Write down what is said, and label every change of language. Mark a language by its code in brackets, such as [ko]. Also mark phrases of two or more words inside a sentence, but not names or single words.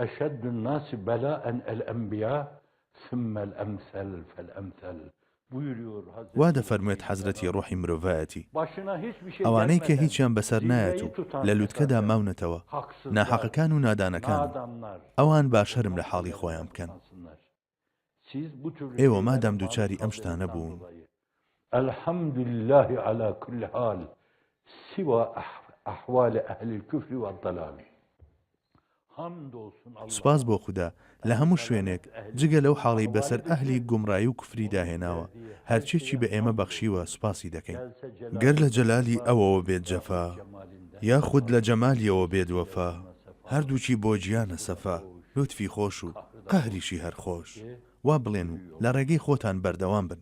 [ckb] وا دەفەرموێت حەزرەتی ڕۆحی مرۆڤایەتی ئەوانەی کە هیچیان بەسەر نایەت و لە لووتکەدا ماونەتەوە ناحەقەکان و نادانەکان ئەوان باشەرم لە حاڵی خۆیان بکەن. ئێوە مادام دووچاری ئەم شتانە بوون [ar] الحمد لله على كل حال سوى أحوال أهل الكفر والضلال. [ckb] سوپاس بۆ خوددا لە هەموو شوێنێک جگە لەو حاڵی بەسەر ئەهلی گومڕایی و کوفری داهێناوە هەرچێکی بە ئێمە بەخشیوە سوپاسی دەکەین. گەر لە جەلالی ئەوەوە بێت جەفا یاخود لە جەمالیەوە بێت وەفا هەردووچی بۆ گیانە سەفا لوتفی خۆش و قەهریشی هەر خۆش وا بڵێن و لە ڕێگەی خۆتان بەردەوام بن.